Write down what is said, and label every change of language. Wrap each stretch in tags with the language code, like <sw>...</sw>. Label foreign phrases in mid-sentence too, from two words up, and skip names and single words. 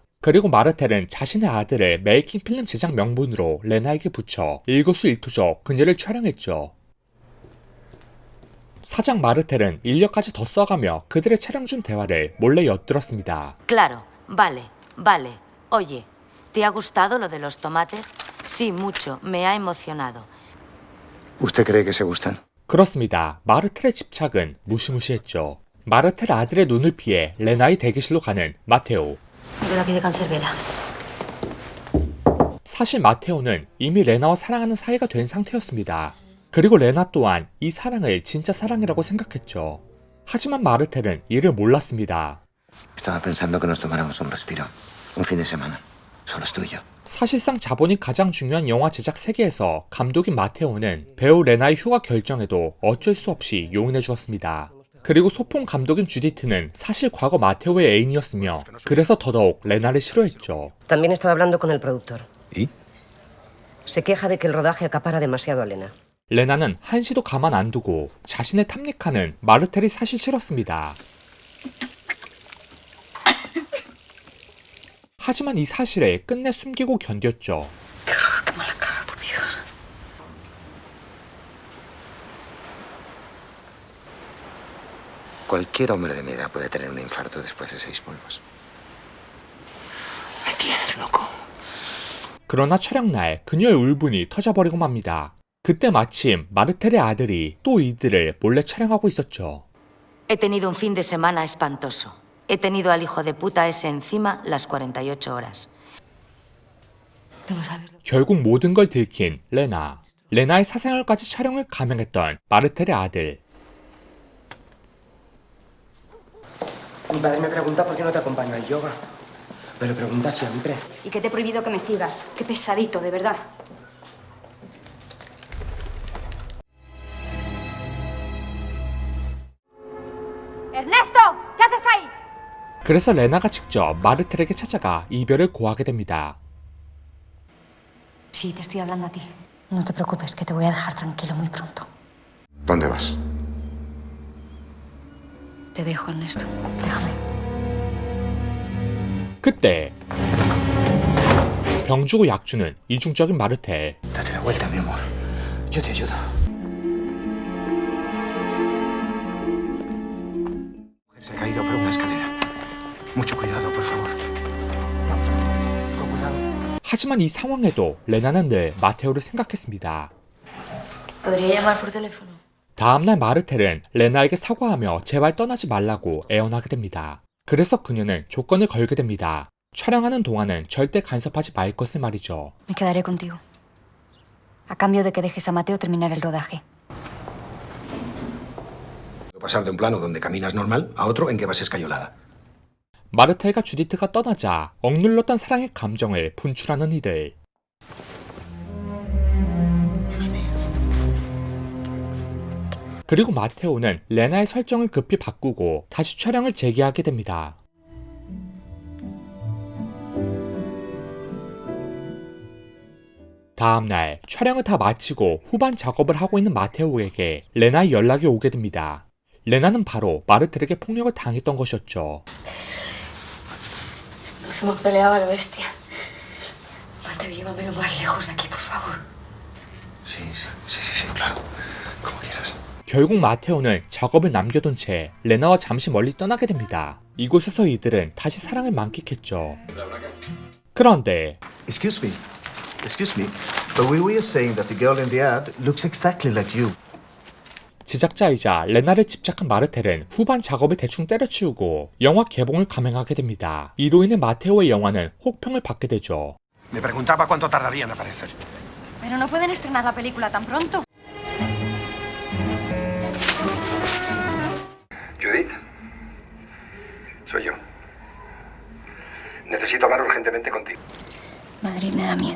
<ko>그리고 마르텔은 자신의 아들을 메이킹 필름 제작 명분으로 레나에게 붙여 일거수일투족 그녀를 촬영했죠. 사장 마르텔은 인력까지 더 써가며 그들의 촬영 중 대화를 몰래 엿들었습니다.</ko> <es>Claro, vale, vale. Oye, ¿te ha gustado lo de los tomates? Sí, mucho. Me ha emocionado. ¿Usted cree que se gustan?</es> <ko>그렇습니다. 마르텔의 집착은 무시무시했죠. 마르텔 아들의 눈을 피해 레나의 대기실로 가는 마테오.</ko> <es>Pero aquí de Cancerbera.</es> <ko>사실 마테오는 이미 레나와 사랑하는 사이가 된 상태였습니다. 그리고 레나 또한 이 사랑을 진짜 사랑이라고 생각했죠. 하지만 마르텔은 이를 몰랐습니다.</ko> <es>Estaba pensando que nos tomáramos un respiro. Un fin de semana. Solo es tú y yo.</es> <ko>사실상 자본이 가장 중요한 영화 제작 세계에서 감독인 마테오는 배우 레나의 휴가 결정에도 어쩔 수 없이 용인해 주었습니다. 그리고 소품 감독인 주디트는 사실 과거 마테오의 애인이었으며 그래서 더더욱 레나를 싫어했죠.</ko> <es>También he estado hablando con el productor. ¿Y? Se queja de que el rodaje acapara demasiado a Elena.</es> <ko>레나는 한시도 가만 안 두고 자신을 탐닉하는 마르텔이 사실 싫었습니다. 하지만 이 사실을 끝내 숨기고 견뎠죠.</ko> <es>Qué mala cara, por Dios. Cualquier hombre de mi edad puede tener un infarto después de 6 polvos. Me tienes loco.</es> <ko>그러나 촬영날 그녀의 울분이 터져버리고 맙니다. 그때 마침 마르텔의 아들이 또 이들을 몰래 촬영하고 있었죠.</ko> <es>He tenido un fin de semana espantoso. He tenido al hijo de puta ese encima las 48 horas. Tú no sabes.</es> <ko>결국 모든 걸 들킨 레나. 레나의 사생활까지 촬영을 감행했던 마르텔의 아들.</ko> <es>Mi padre me pregunta por qué no te acompaño al yoga. Me lo pregunta siempre. ¿Y que te he prohibido que me sigas? Qué pesadito, de verdad. ¡Ernesto! ¿Qué haces ahí?</es> <ko>그래서 레나가 직접 마르텔에게 찾아가 이별을 고하게 됩니다.</ko> <es>Sí, te estoy hablando a ti. No te preocupes, que te voy a dejar tranquilo muy pronto. ¿Dónde vas? Te dejo, Ernesto. Déjame.</es> <ko>그때 병 주고 약 주는 이중적인 마르텔.</ko> <es>Date la vuelta, mi amor. Yo te ayudo. Se ha caído por una escalera. Mucho cuidado, por favor. Vamos. Con cuidado.</es> <ko>하지만 이 상황에도 레나는 늘 마테오를 생각했습니다.</ko> <es>Podría llamar por teléfono.</es> <ko>다음날 마르텔은 레나에게 사과하며 제발 떠나지 말라고 애원하게 됩니다. 그래서 그녀는 조건을 걸게 됩니다. 촬영하는 동안은 절대 간섭하지 말 것을 말이죠.</ko> <es>Me quedaré contigo. A cambio de que dejes a Mateo terminar el rodaje. Pasar de un plano donde caminas normal a otro en que vas escayolada.</es> <ko>마르텔과 주디트가 떠나자 억눌렀던 사랑의 감정을 분출하는 이들. 그리고 마테오는 레나의 설정을 급히 바꾸고 다시 촬영을 재개하게 됩니다. 다음날 촬영을 다 마치고 후반 작업을 하고 있는 마테오에게 레나의 연락이 오게 됩니다. 레나는 바로 마르텔에게 폭력을 당했던 것이었죠.</ko> <es>Nos hemos peleado a lo bestia. Mateo, llévame lo más lejos de aquí, por favor. Sí, claro. Como quieras.</es> <ko>결국 마테오는 작업을 남겨둔 채 레나와 잠시 멀리 떠나게 됩니다. 이곳에서 이들은 다시 사랑을 만끽했죠. 그런데</ko> <en>Excuse me, but we were saying that the girl in the ad looks exactly like you.</en> <ko>제작자이자 레나를 집착한 마르텔은 후반 작업을 대충 때려치우고 영화 개봉을 감행하게 됩니다. 이로 인해 마테오의 영화는 혹평을 받게 되죠.</ko> <es>Me preguntaba cuánto tardaría en aparecer. Pero no pueden estrenar la película tan pronto. Judith, soy yo. Necesito hablar urgentemente contigo. Madrid me da miedo.</es>